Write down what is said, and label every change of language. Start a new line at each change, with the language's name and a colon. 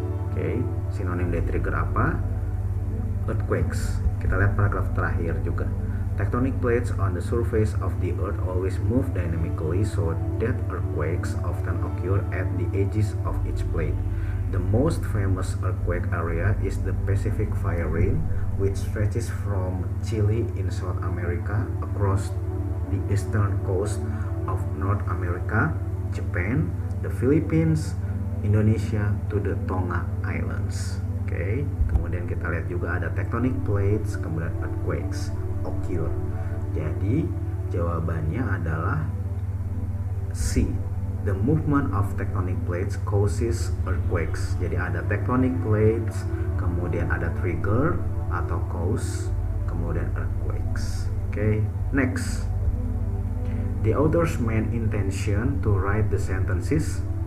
Indonesian: Oke, sinonim dari trigger apa? Earthquakes. Kita lihat paragraf terakhir juga.
English: Tectonic plates on the surface of the earth always move dynamically so that earthquakes often occur at the edges of each plate. The most famous earthquake area is the Pacific Fire Ring, which stretches from Chile in South America across the eastern coast of North America, Japan, the Philippines, Indonesia to the Tonga Islands.
Indonesian: Oke, kemudian kita lihat juga ada tectonic plates, kemudian earthquakes occur. Jadi jawabannya adalah C.
English: The movement of tectonic plates causes earthquakes.
Indonesian: Jadi ada tectonic plates, kemudian ada trigger atau cause, kemudian earthquakes.
English: Oke, next. The author's main intention to write the sentences.